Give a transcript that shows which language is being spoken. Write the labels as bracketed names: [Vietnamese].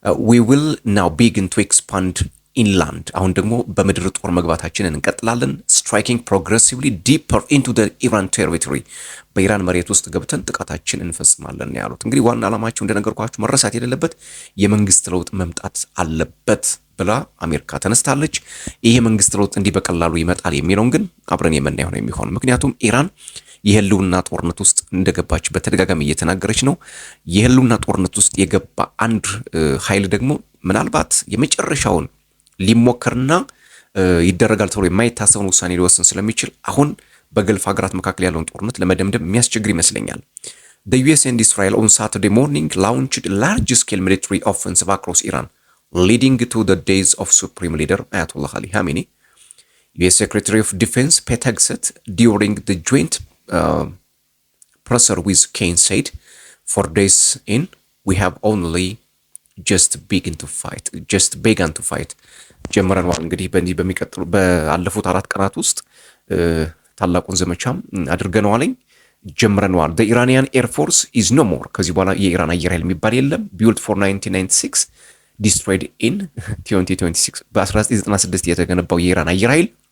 [English] We will now begin to expand inland. [Amharic] አሁን ደግሞ በምድር ጦር መግባታችንን እንቀጥላለን። [English] striking progressively deeper into the Iran territory. [Amharic] በኢራን መሬት ውስጥ ገብተን ጥቃታችን እንፈጽማለን ነው ያሉት። እንግዲህ ዋና ዓላማቸው እንደነገርኳችሁ መረሳት የሌለበት የመንግስት ለውጥ መምጣት አለበት ብላ አሜሪካ ተነስታለች። ይሄ መንግስት ለውጥ እንዲህ በቀላሉ ይመጣል የሚለውን ግን አብረን የምናየው ነው የሚሆነው። ምክንያቱም ኢራን የህልውና ጦርነት ውስጥ እንደገባች በተደጋጋሚ እየተናገረች ነው። የህልውና ጦርነት ውስጥ የገባ አንድ ኃይል ደግሞ ምናልባት የመጨረሻውን ሊሞከርና ይደረጋል ተብሎ የማይታሰበውን ውሳኔ ሊወስን ስለሚችል አሁን በገልፍ ሀገራት መካከል ያለውን ጦርነት ለመደምደም የሚያስቸግር ይመስለኛል። [English] The US and Israel on Saturday morning launched large-scale military offensive across Iran, leading to the days of Supreme Leader Ayatollah Ali Khamenei. US Secretary of Defense Pete Hegseth during the joint presser with Kane said 4 days in we have only just begun to fight [Amharic] ጀምረነዋል። እንግዲህ በዚህ በሚቀጥሉ ባለፉት 4 ቀናት ውስጥ ታላቁን ዘመቻም አድርገነዋልኝ ጀምረነዋል። [English] the Iranian Air Force is no more [Amharic] ከዚህ በኋላ የኢራን አየር ኃይል የሚባል የለም። [English] built for 1996 destroyed in 2026 [Amharic] በ1996 የተገነባው የኢራን አየር ኃይል